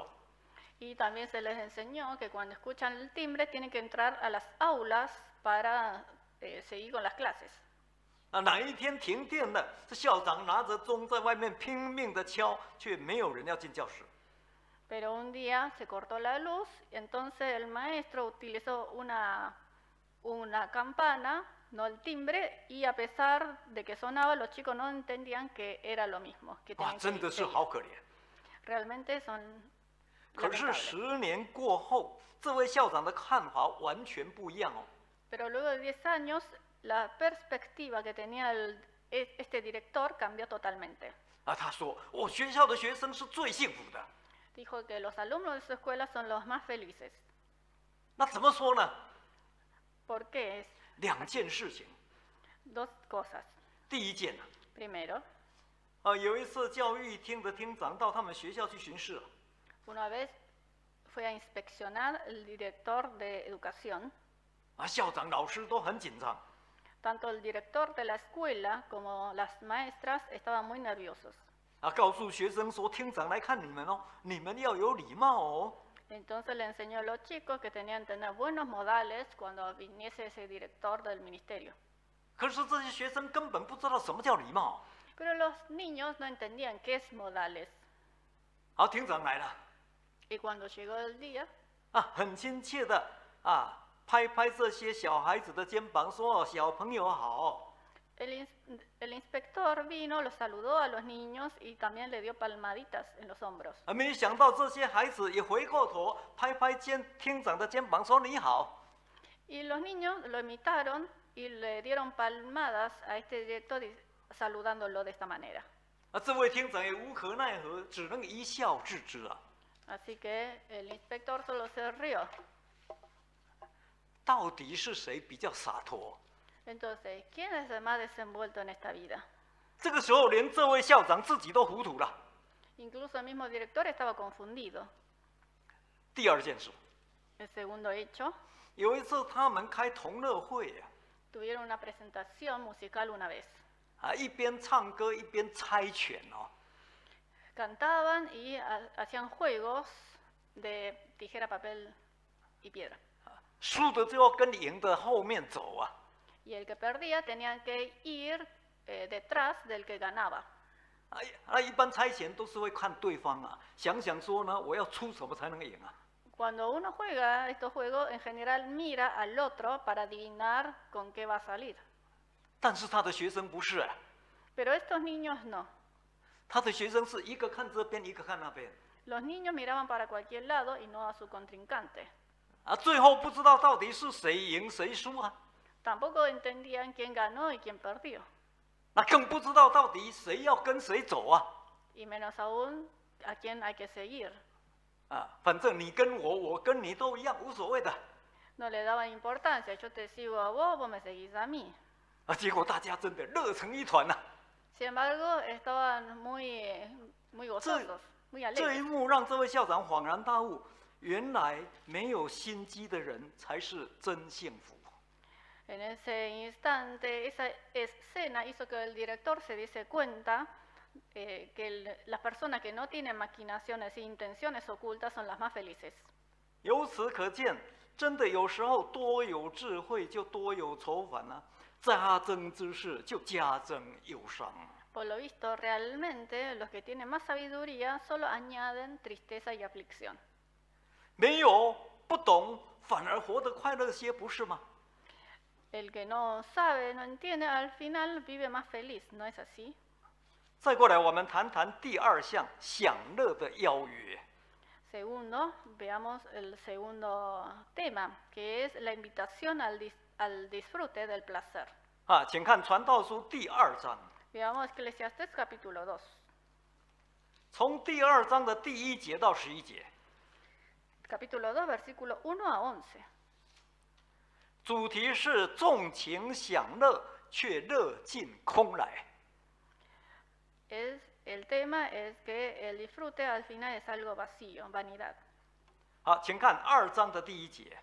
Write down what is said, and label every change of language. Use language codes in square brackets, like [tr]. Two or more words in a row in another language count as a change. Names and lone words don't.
[es] Y también se les enseñó que cuando escuchan el timbre tienen que entrar a las aulas para seguir con las clases. [zh] 哪一天停电了，这校长拿着钟在外面拼命的敲，却没有人要进教室。 [es] Pero un día se cortó la luz, y entonces el maestro utilizó una campana, no el timbre, y a pesar de que sonaba, los chicos no entendían que era lo mismo. Que [zh] 真的是好可怜。 [es] Realmente son [zh] 可是 [es] lamentables. [zh] 10年过后，这位校长的看法完全不一样哦。 [es] Pero luego de 10 años, la perspectiva que tenía este director cambió totalmente. [zh] 他说：“我学校的学生是最幸福的。” [es] Dijo que los alumnos de su escuela son los más felices. [zh] 那怎么说呢？ [es] ¿Por qué? [zh] 2 件事情。 [es] Dos cosas. [zh] 第一件 [es] Primero, [zh] 有一次教育厅的厅长到他们学校去巡视， [es] una vez fue a inspeccionar el director de educación. [zh] 校长、老师都很紧张。 [es] Tanto el director de la escuela como las maestras estaban muy nerviosos. [zh] 告诉学生说，厅长来看你们哦，你们要有礼貌哦。 [es] Entonces le enseñó a los chicos que tenían que tener buenos modales cuando viniese ese director del ministerio. [zh] 可是这些学生根本不知道什么叫礼貌。 [es] Pero los niños no entendían qué es modales. [zh] 好，厅长来了， [es] Y cuando llegó el día, [zh] 很亲切的拍拍这些小孩子的肩膀，说：“小朋友好。” [es] el inspector vino, los saludó a los niños y también le dio palmaditas en los hombros. [zh] 没想到这些孩子也回过头拍拍厅长的肩膀，说：“你好。” [es] Y los niños lo imitaron y le dieron palmadas a este director saludándolo de esta manera. [zh] 这位厅长也无可奈何，只能一笑置之啊。 [es] Así que el inspector solo se rió. [zh] 到底是谁比较洒脱？ [es] Entonces, ¿quién es el más desenvuelto en esta vida? [zh] 这个时候，连这位校长自己都糊涂了。 [es] Incluso el mismo director estaba confundido. [zh] 第二件事， [es] El segundo hecho, [zh] 有一次他们开同乐会啊， [es] tuvieron una presentación musical una vez. [zh] 一边唱歌一边猜拳哦。 [es] Cantaban y hacían juegos de tijera, papel y piedra. [zh] 输的就要跟赢的后面走啊。 [es] Y el que perdía tenía que ir detrás del que ganaba. [zh] 一般猜拳都是会看对方啊，想想说呢，我要出什么才能赢啊？ [es] Cuando uno juega estos juegos, en general mira al otro para adivinar con qué va a salir. [zh] 但是他的学生不是啊， [es] Pero estos niños no. [zh] 他的学生是一个看这边，一个看那边。 [es] Los niños miraban para cualquier lado y no a su contrincante. [zh] 最后不知道到底是谁赢谁输啊。 [es] Tampoco entendían quién ganó y quién perdió. [zh] 更不知道到底谁要跟谁走啊。 [es] Y menos aún a quién hay que seguir. [zh] 反正你跟我，我跟你都一样，无所谓的。 [es] No le daban importancia. Yo te sigo a vos, vos me seguís a mí. [zh] 结果大家真的热成一团呐。 [es] Sin embargo, estaban muy gozosos, muy [zh] 这一 [es] alegres. [zh] 幕让这位校长恍然大悟，原来没有心机的人才是真幸福。 [es] En ese instante, esa escena hizo que el director se diese cuenta que las personas que no tienen maquinaciones e intenciones ocultas son las más felices. [zh] 由此可见，真的有时候多有智慧就多有愁烦啊，加增之事就加增忧伤。 [es] Por lo visto, realmente los que tienen más sabiduría solo añaden tristeza y aflicción. [zh] 没有不懂，反而活得快乐些，不是吗？ [es] El que no sabe, no entiende, al final vive más feliz, ¿no es así? [zh] 再过来，我们谈谈第二项享乐的邀约。 [es] Segundo, veamos el segundo tema, que es la invitación al disfrute del placer. [zh] 请看《传道书》第2章， [es] Veamos Eclesiastés capítulo 2. [zh] 从第2章的第1节到11节， [es] Capítulo 2, versículo 1 a 11. [zh] 主题是纵情享乐，却乐尽空来。 [es] El tema es que el disfrute al final es algo vacío, vanidad. [zh] 好，请看2章的第1节，